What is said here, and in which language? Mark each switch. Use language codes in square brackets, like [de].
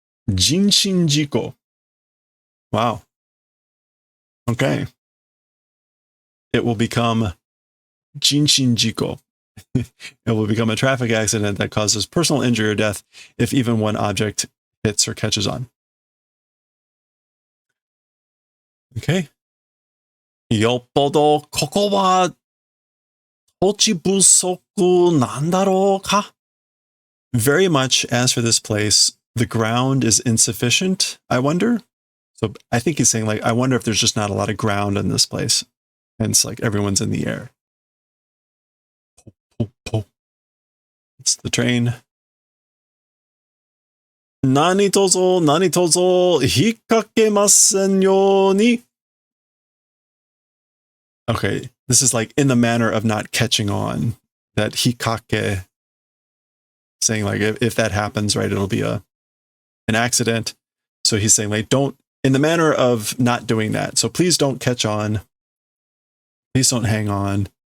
[en] Jinshin Jiko. Wow. Okay. It will become Jinshin Jiko. It will become a traffic accident that causes personal injury or death if even one object hits or catches on. Okay. [ja] よっぽどここは土地不足なんだろうか? [en] Very much as for this place, the ground is insufficient, I wonder. So I think he's saying like, I wonder if there's just not a lot of ground in this place. And it's like everyone's in the air. It's the train. [ja] 何卒引っ掛けませんように. [en] Okay, this is like in the manner of not catching on. That hikake, saying like if that happens, right, it'll be an accident. So he's saying like don't, in the manner of not doing that. So please don't catch on. Please don't hang on.